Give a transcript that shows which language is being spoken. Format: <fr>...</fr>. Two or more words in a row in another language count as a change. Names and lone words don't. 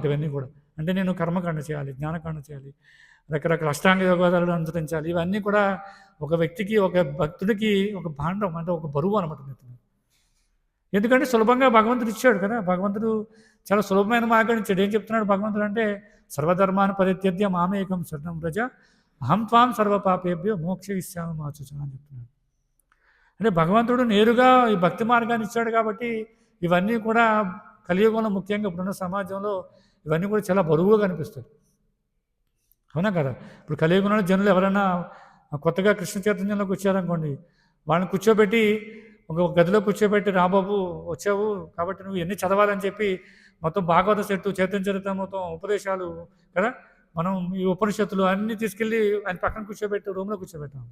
<te>ఇవన్నీ కూడా అంటే నేను కర్మకాండ చేయాలి, జ్ఞానకాండ చేయాలి, రకరకాల అష్టాంగ యోగాలను అనుసరించాలి. ఇవన్నీ కూడా ఒక వ్యక్తికి, ఒక భక్తుడికి ఒక భాండం, అంటే ఒక బరువు అనమాట నెత్తి మీద. ఎందుకంటే సులభంగా భగవంతుడు ఇచ్చాడు కదా. భగవంతుడు చాలా సులభమైన మార్గాన్ని ఇచ్చాడు. ఏం చెప్తున్నాడు భగవంతుడు అంటే,</te> <sa>सर्वधर्मान्नि परित्यज्य मामेकं शरणं व्रज अहं त्वां सर्वपापेभ्यो मोक्षयिष्यामि मा शुच</sa> <te>అని చెప్తున్నాడు. అంటే భగవంతుడు నేరుగా ఈ భక్తి మార్గాన్ని ఇచ్చాడు. కాబట్టి ఇవన్నీ కూడా కలియుగంలో, ముఖ్యంగా ఇప్పుడున్న సమాజంలో ఇవన్నీ కూడా చాలా బరువుగా కనిపిస్తాయి. అవునా కదా. ఇప్పుడు కలియుగంలో జనులు ఎవరైనా కొత్తగా కృష్ణ చైతన్యంలోకి వచ్చారనుకోండి, వాళ్ళని కూర్చోబెట్టి ఒక గదిలో కూర్చోబెట్టి, రాబాబు వచ్చావు కాబట్టి నువ్వు ఎన్ని చదవాలని చెప్పి మొత్తం భాగవత సెట్టు, చైతన్య చరిత్ర మొత్తం ఉపదేశాలు కదా, మనం ఈ ఉపనిషత్తులు అన్నీ తీసుకెళ్ళి ఆయన పక్కన కూర్చోబెట్టి రూమ్లో కూర్చోబెట్టాము.</te>